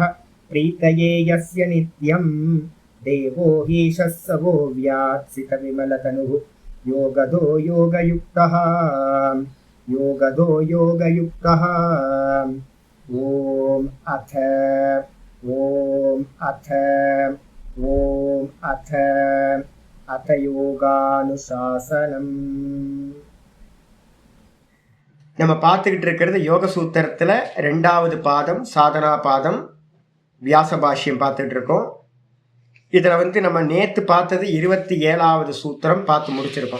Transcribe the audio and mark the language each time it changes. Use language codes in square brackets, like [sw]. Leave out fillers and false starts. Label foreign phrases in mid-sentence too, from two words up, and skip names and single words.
[sa] प्रीतये यस्य नित्यं देवो हीशः सवो व्यात्सितविमलतनुः योगदो योगयुक्तः ॐ अथ யோகானுசாசனம். [ta] நம்ம பார்த்துக்கிட்டு இருக்கிறது யோக சூத்திரத்தில் 2வது பாதம் சாதனா பாதம் வியாச பாஷ்யம் பார்த்துட்டு இருக்கோம். இதில் நம்ம நேற்று பார்த்தது 27வது சூத்திரம் பார்த்து முடிச்சிருக்கோம்.